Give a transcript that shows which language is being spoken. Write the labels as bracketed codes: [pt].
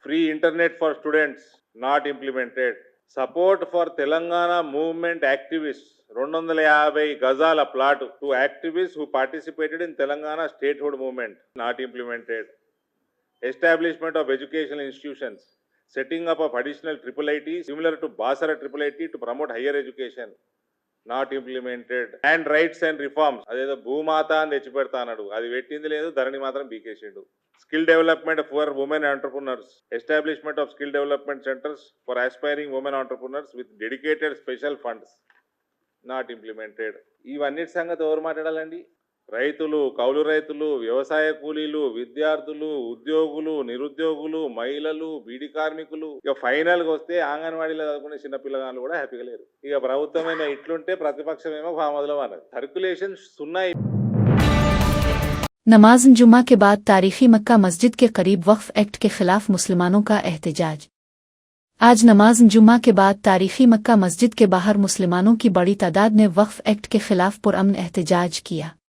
[en] Free internet for students not implemented. Support for Telangana movement activist 250 గజాల plot to activist who participated in Telangana statehood movement not implemented. Establishment of educational institutions setting up of additional IIIT similar to Basara IIIT to promote higher education. Not implemented. And rights and reforms. [te] అదేదో భూమాత అని తెచ్చిపెడతా అన్నాడు, అది పెట్టింది లేదు, ధరణి మాత్రం బీకేసిండు. [en] Skill development for women entrepreneurs. Establishment of skill development centers for aspiring women entrepreneurs with dedicated special funds. Not implemented. [te] ఇవన్నిటి సంగతి ఎవరు మాట్లాడాలండి? రైతులు, కౌలు రైతులు, వ్యవసాయ కూలీలు, విద్యార్థులు, ఉద్యోగులు, నిరుద్యోగులు, మహిళలు, బీడీ కార్మికులు, ఇక ఫైనల్ గా వస్తే ఆంగన్వాడీలో చదువుకునే చిన్న పిల్లగాళ్ళు కూడా హ్యాపీగా లేరు. ఇక ప్రభుత్వమేమో ఇట్లుంటే ప్రతిపక్షమేమో ఫామదులో అన్నది. సర్క్యులేషన్స్ ఉన్నాయి. [hi] नमाज जुमा के बाद तारीखी मक्का मस्जिद के करीब वक्फ एक्ट के खिलाफ मुसलमानों का एहतजाज। आज नमाज जुमा के बाद तारीखी मक्का मस्जिद के बाहर मुसलमानों की बड़ी तादाद ने वक्फ एक्ट के खिलाफ पुरअमन एहतजाज किया।